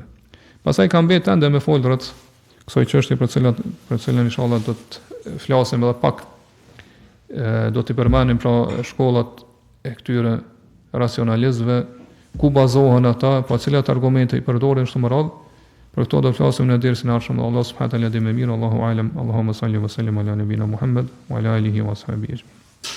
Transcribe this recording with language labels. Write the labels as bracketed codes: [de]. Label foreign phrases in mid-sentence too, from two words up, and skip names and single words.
[sq] Pastaj kanë mbetë ende me folrat kësaj çështje për cilën inshallah do të flasim edhe pak. Do të përmendim pra shkollat e këtyre racionalistëve, ku bazohen ata, pa cilat argumente i përdorin kështu me radhë. Për këto do të flasim në dersin e ardhshëm. Allah [ar] سبحانه وتعالى [sq] dhe më mirë, [ar] الله أعلم, اللهم صل وسلم على نبينا محمد وعلى آله وصحبه.